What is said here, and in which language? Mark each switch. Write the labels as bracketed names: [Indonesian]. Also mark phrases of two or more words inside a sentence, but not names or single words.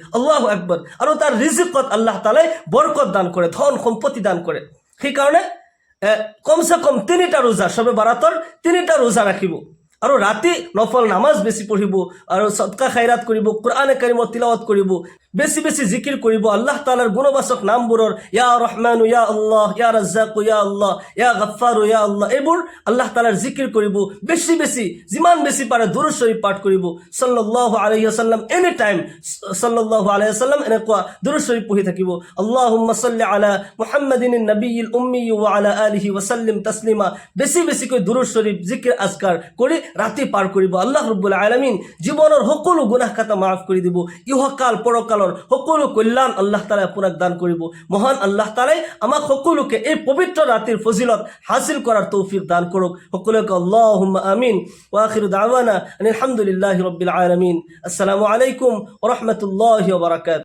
[Arabic] الله أكبر. [Assamese] আৰু তাৰ ৰিজিকত আল্লাহ তাআলাই বৰকত দান কৰে, ধন সম্পত্তি দান কৰে। সেই কাৰণে কমসে কম 3টা ৰোজা, শবে বাৰাতৰ 3টা ৰোজা ৰাখিব আৰু ৰাতি নফল নামাজ বেছি পঢ়িব আৰু সদকা খায়ৰাত কৰিব, কোরআনে কাৰিমৰ তিলাওয়াত কৰিব, বেছি বেছি জিকিৰ কৰিব। আল্লাহ তাআলাৰ গুণবাচক নামবোৰৰ [Arabic] يا رحمن يا الله يا رزاق يا الله يا غفار يا الله, [Assamese] এইবোৰ আল্লাহ তাআলাৰ জিকিৰ কৰিব। বেছি বেছি যিমান বেছি পাৰে দুৰুদ শৰীফ পাঠ কৰিব। [Arabic] صلى الله عليه وسلم [English] any time [Arabic] صلى الله عليه وسلم [Assamese] এনেকুৱা দুৰুদ শৰীফ পঢ়ি থাকিব। [Arabic] اللهم صل على محمد النبي الأمي وعلى آله وسلم تسليما. [Assamese] বেছি বেছিকৈ দুৰুদ শৰীফ জিকিৰ আজকাৰ কৰি ৰাতি পাৰ কৰিব। [Arabic] الله رب العالمين [Assamese] জীৱনৰ সকলো গুনাহ খাতা মাফ কৰি দিব। ইহকাল পৰকালৰ সকলো কল্যাণ আল্লাহ তাআলা আপোনাক দান কৰিব। মহান আল্লাহ তাআলাই আমাক সকলোকে এই পবিত্ৰ ৰাতিৰ ফজিলত হাসিল কৰাৰ তৌফিক দান কৰক। [Arabic] সকলোকে اللهم آمين. وآخر دعوانا الحمد لله رب العالمين السلام عليكم ورحمة الله وبركاته.